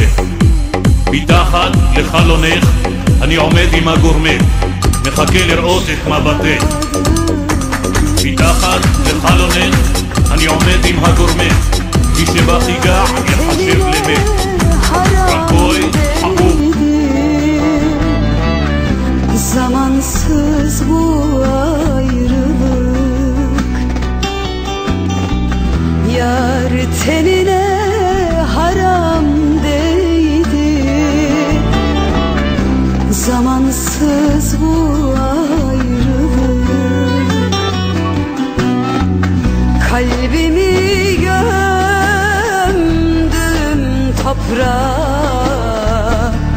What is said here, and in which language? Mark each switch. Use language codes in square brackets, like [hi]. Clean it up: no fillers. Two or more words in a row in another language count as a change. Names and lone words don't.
[he] מתחת לחלונך אני עומד עם הגורמט, מחכה לראות את מבטך. מתחת לחלונך אני עומד עם הגורמט, מי שבך ייגע יחשב למת. רבוי חבוב. [tr] Zamansız bu ayrılık, yar tenine haram değdi. Zamansız bu ayrılık, kalbimi gömdüm toprağa.